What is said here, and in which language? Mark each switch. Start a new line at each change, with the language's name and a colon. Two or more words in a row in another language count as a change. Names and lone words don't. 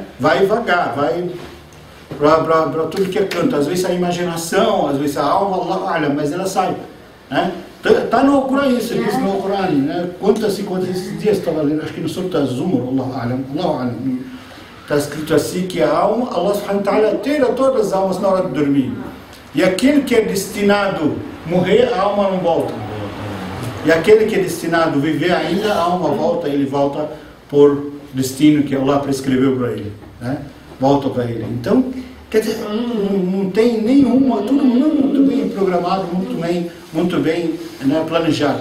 Portuguese: Vai vagar, vai para tudo que é canto. Às vezes a imaginação, às vezes a alma, olha, mas ela sai, né? Está no Alcorão isso, diz no Alcorão, né? Quantos esses dias estava lendo, acho que no Surah Az-Zumar,
Arabic: الله أعلم,
Portuguese: está escrito assim que a alma,
Arabic: الله سبحانه وتعالى
Portuguese: tira todas as almas na hora de dormir. E aquele que é destinado a morrer, a alma não volta. E aquele que é destinado a viver ainda, a alma volta, ele volta por destino que Allah prescreveu para ele, né? Volta para ele. Então, quer dizer, não tem nenhuma, tudo muito bem programado, muito bem, né, planejado.